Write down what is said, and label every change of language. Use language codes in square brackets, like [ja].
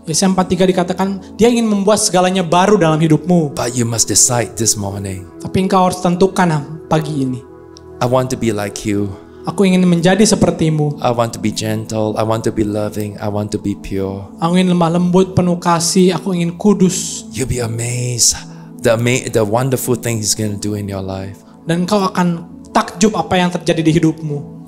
[id] Yesaya 43 dikatakan, dia ingin membuat segalanya baru dalam hidupmu. [en] But you must decide this morning. [id] Tapi engkau harus tentukan pagi ini. [en] I want to be like you. [id] Aku ingin menjadi sepertimu. [en] I want to be gentle. I want to be loving. I want to be pure. [id] Aku ingin lemah lembut, penuh kasih. Aku ingin kudus. [en] You'll be amazed the wonderful things He's going to do in your life. [id] Dan engkau akan takjub apa yang terjadi di hidupmu.